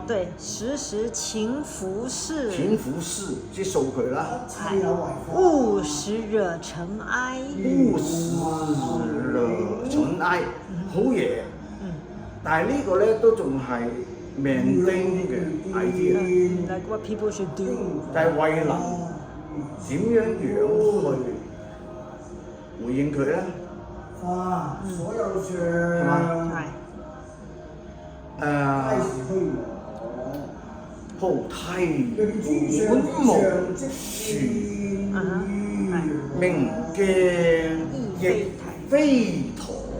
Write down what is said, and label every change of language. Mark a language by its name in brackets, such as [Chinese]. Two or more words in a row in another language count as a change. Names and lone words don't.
[Cantonese] 對，時時勤拂拭。勤拂拭，即係掃佢啦。勿使惹塵埃。勿使惹塵埃，好嘢。但係呢個咧都仲係命定嘅 idea。 [English] Like what people should do。 [Cantonese] 但係慧能點樣去回應佢咧？所有相係嘛？菩提本無樹，明鏡亦非台。